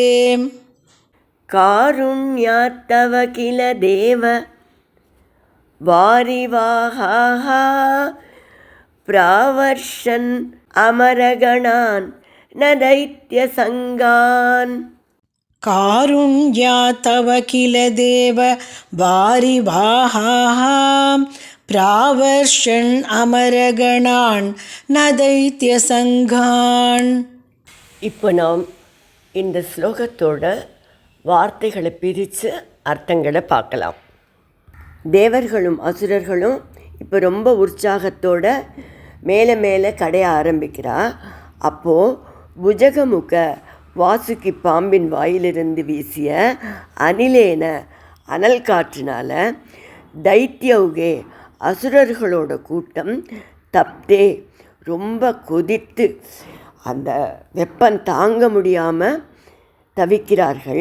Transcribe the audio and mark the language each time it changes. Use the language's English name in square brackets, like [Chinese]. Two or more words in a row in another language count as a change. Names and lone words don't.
[Sanskrit] कारुण्यात् तव किल देव वारिवाहाः प्रावर्षन् अमरगणान् न दैत्यसङ्गान् कारुण्या तव किल देव वारिवाहाः प्रावर्षन् अमरगणान् न दैत्यसङ्घान्. [Tamil] இப்போ நாம் இந்த ஸ்லோகத்தோட வார்த்தைகளை பிரித்து அர்த்தங்களை பார்க்கலாம். தேவர்களும் அசுரர்களும் இப்போ ரொம்ப உற்சாகத்தோட மேலே மேலே கடைய ஆரம்பிக்கிறா. அப்போது புஜகமுக வாசுகி பாம்பின் வாயிலிருந்து வீசிய அனிலேன அனல் காற்றினால தைத்யௌகே அசுரர்களோட கூட்டம் தப்தே ரொம்ப கொதித்து அந்த வெப்பம் தாங்க முடியாமல் தவிக்கிறார்கள்.